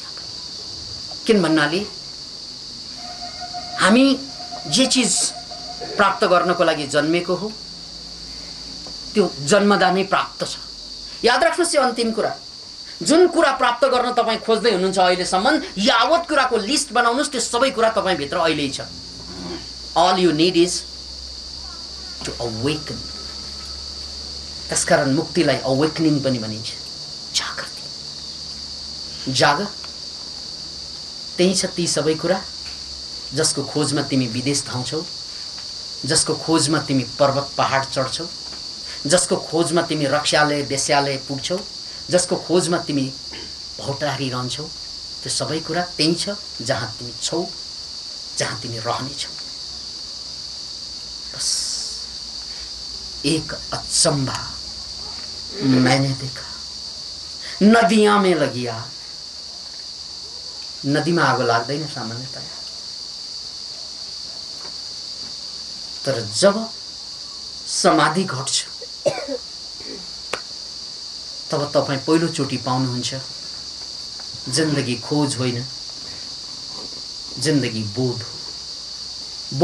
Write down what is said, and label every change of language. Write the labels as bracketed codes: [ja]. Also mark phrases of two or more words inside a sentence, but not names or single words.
[ne] किन भन्नाले हामी जे चीज प्राप्त गर्नको लागि जन्मेको हो त्यो जन्मदा नै प्राप्त छ। याद राख्नुस् यो अन्तिम कुरा, जुन कुरा प्राप्त गर्न तपाई खोज्दै हुनुहुन्छ अहिलेसम्म, यावत कुराको लिस्ट बनाउनुस्, त्यो सबै कुरा तपाई भित्र अहिल्यै छ। [en] All you need is to awaken. [ne] त्यसकारण मुक्तिलाई अवेकनिङ पनि भनिन्छ, जागृति। जाग, त्यही छ ती सबै कुरा जसको खोजमा तिमी विदेश धाउँछौ, जसको खोजमा तिमी पर्वत पहाड चढ्छौ, जसको खोजमा तिमी रक्ष्यालय वेश्यालय पुग्छौ, जसको खोजमा तिमी भौटारी रहन्छौ। त्यो सबै कुरा त्यही छ जहाँ तिमी छौ, जहाँ तिमी रहनेछौ। [hi] बस एक अचम्भा मैंने देखा, नदियां में लगी आग। [ne] नदीमा आगो लाग्दैन सामान्यतया, तर जब समाधि घट्छ तब तपाई पहिलो चोटी पाउनुहुन्छ जिन्दगी खोज होइन, जिन्दगी बोध हो।